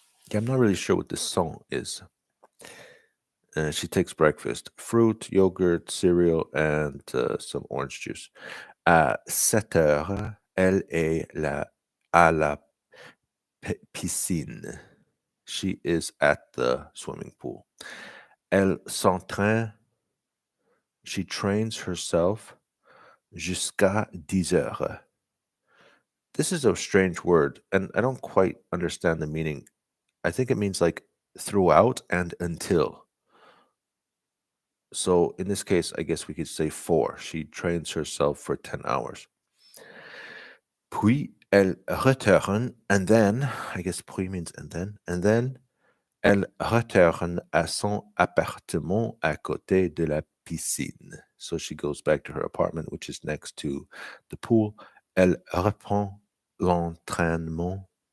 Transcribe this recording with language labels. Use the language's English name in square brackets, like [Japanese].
[English] Yeah, I'm not really sure what this song is. She takes breakfast: fruit, yogurt, cereal, and some orange juice. [French] À 7 heures, elle est à la piscine. [English] She is at the swimming pool. [French] Elle s'entraîne. [English] She trains herself [French] jusqu'à 10 heures. [English] This is a strange word, and I don't quite understand the meaning. I think it means like throughout and until. So in this case, I guess we could say 4. She trains herself for 10 hours. [French] Puis elle retourne, [English] and then, I guess puis means and then [French] elle retourne à son appartement à côté de la piscine. [English] So she goes back to her apartment, which is next to the pool. [French] Elle reprend l'entraînement.